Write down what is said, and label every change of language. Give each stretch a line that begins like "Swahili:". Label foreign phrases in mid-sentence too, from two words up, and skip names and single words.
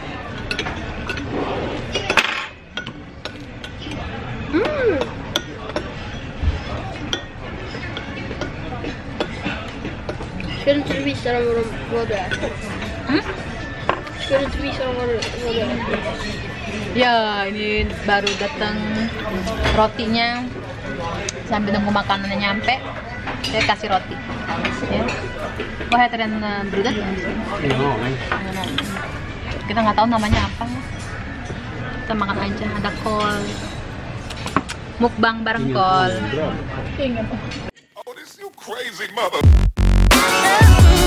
Swedish: Ska du inte visa dem vad det är? Ska du inte visa dem vad det är?
Indonesian: Ya, ini baru datang rotinya. Sambil nunggu makanannya nyampe, saya kasih roti. Ya.
Swedish: Vad heter den brödet?
Indonesian: Kita nggak tahu namanya apa. Kita makan aja. Ada kol. Mukbang bareng kol.
Swedish: Ingen.
English: Oh, this you crazy mother.